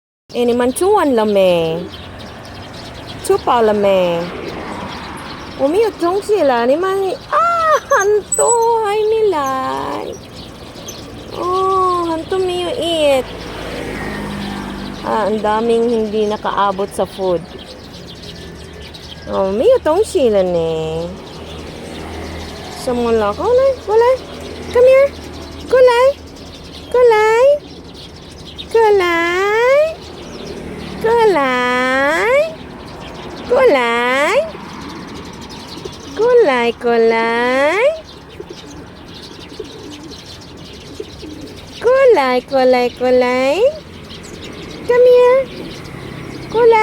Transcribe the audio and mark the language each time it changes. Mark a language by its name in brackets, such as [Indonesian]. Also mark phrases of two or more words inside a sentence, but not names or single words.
[Chinese] 你们做完了没？吃饱了没？我没有东西了，你们很多还没来。很多没有 eat. [Filipino] Ang daming hindi nakaabot sa food. [Chinese] May 有东西了呢。什么了？过来，过来 ， [English] Come here， [Chinese] 过来，过来，过来，过来，过来，过来，过来，过来，过来，过来 ， [English] Come here， [Chinese] 过来。